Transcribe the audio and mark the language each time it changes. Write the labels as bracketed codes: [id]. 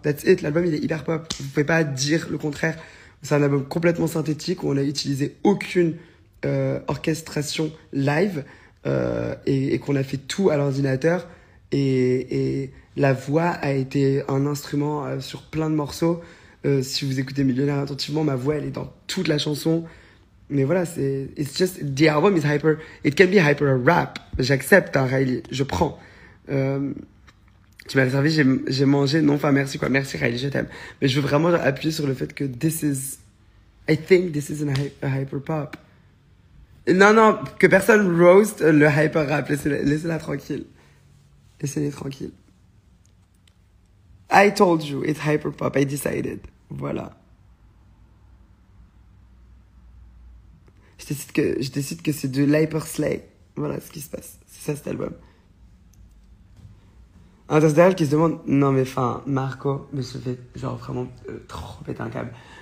[en] That's it, [fr] l'album il est hyper pop. Vous pouvez pas dire le contraire. C'est un album complètement synthétique où on a utilisé aucune orchestration live et qu'on a fait tout à l'ordinateur. Et la voix a été un instrument sur plein de morceaux. Si vous écoutez Millionnaire attentivement, ma voix elle est dans toute la chanson. Mais voilà, [en] it's just, the album is hyper, it can be hyper rap. [fr] J'accepte, hein, Riley, je prends. Tu m'as servi, j'ai mangé, non, enfin merci quoi, merci Riley, je t'aime. Mais je veux vraiment appuyer sur le fait que [en] I think this is a hyper pop. [fr] Non, que personne roast le hyper rap, laissez-la tranquille. Laissez-les tranquilles. [en] I told you, it's hyper pop, I decided. [fr] Voilà. Je décide que c'est de l'hyper slay. Voilà ce qui se passe. C'est ça cet album. Intersidéral qui se demande, non mais enfin, Marco, mais je fais genre vraiment trop péter un câble.